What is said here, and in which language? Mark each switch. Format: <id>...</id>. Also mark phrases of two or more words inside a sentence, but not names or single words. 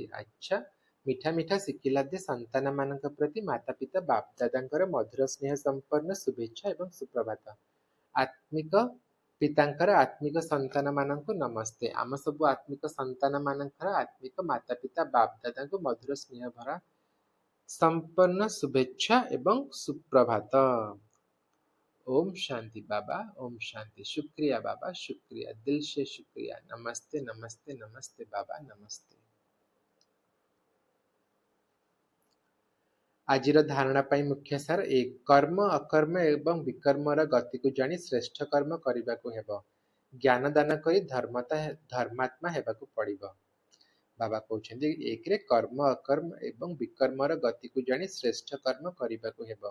<or>ଆଚ୍ଛା, ମିଠା ମିଠା ଶିଖିଲାଦେ ସନ୍ତାନମାନଙ୍କ ପ୍ରତି ମାତା ପିତା ବାପଦାଦାଙ୍କର ମଧୁର ସ୍ନେହ ସମ୍ପନ୍ନ ଶୁଭେଚ୍ଛା ଏବଂ ସୁପ୍ରଭାତ। ଆତ୍ମିକ ପିତାଙ୍କର ଆତ୍ମିକ ସନ୍ତାନମାନଙ୍କୁ ନମସ୍ତେ। ଆମ ସବୁ ଆତ୍ମିକ ସନ୍ତାନମାନଙ୍କର ଆତ୍ମିକ ମାତା ପିତା ବାପଦାଦାଙ୍କୁ ମଧୁର ସ୍ନେହ ଭରା ସମ୍ପନ୍ନ ଶୁଭେଚ୍ଛା ଏବଂ ସୁପ୍ରଭାତ।</or> <hi>ओम शांति बाबा, ओम शांति। शुक्रिया बाबा, शुक्रिया, दिल से शुक्रिया। नमस्ते नमस्ते नमस्ते बाबा, नमस्ते।</hi> <or>ଆଜିର ଧାରଣା ପାଇଁ ମୁଖ୍ୟ ସାର 1. କର୍ମ ଅକର୍ମ ଏବଂ ବିକର୍ମର ଗତିକୁ ଜାଣି ଶ୍ରେଷ୍ଠ କର୍ମ କରିବାକୁ ହେବ। ଜ୍ଞାନ ଦାନ କରି ଧର୍ମାତ୍ମା ହେବାକୁ ପଡ଼ିବ। ବାବା କହୁଛନ୍ତି 1ରେ କର୍ମ ଅକର୍ମ ଏବଂ ବିକର୍ମର ଗତିକୁ ଜାଣି ଶ୍ରେଷ୍ଠ କର୍ମ କରିବାକୁ ହେବ।</or>